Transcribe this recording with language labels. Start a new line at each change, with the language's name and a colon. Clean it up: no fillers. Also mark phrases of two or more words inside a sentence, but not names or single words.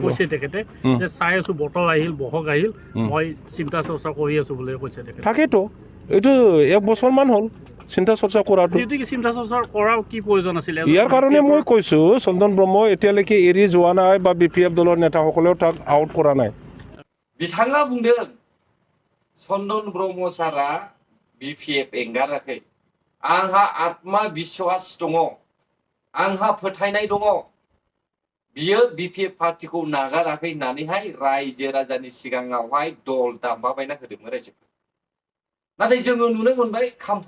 Assamese: চাই আছো বটল আহিল বহক আহিল মই চিন্তা চৰ্চা কৰি আছো বুলি কৈছে তাকেতো এইটো 1 বছৰমান হ'ল চিন্তা চৰ্চা কৰাটো চিন্তা চৰ্চা কৰাৰ কি প্ৰয়োজন আছিলে ইয়াৰ কাৰণে মই কৈছো চন্দন ব্ৰহ্ম এতিয়ালৈকে এৰি যোৱা নাই বা বিপিএফ দলৰ নেতাসকলেও তাক আউট কৰা নাই
Bodo: बिथाङा बुंदों चन्दन ब्रह्म सारा बिपिएफ एंगाराखै आंहा आत्मा विश्वास दङ आंहा फोथायनाय दङ बियो बिपिएफ पार्टीखौ नागाराखै होननानैहाय रायजो राजानि सिगाङावहाय दल दामबाबायना होदोंमोन रायजोफोर नाथाय जोङो नुनो मोनबाय खाम्फा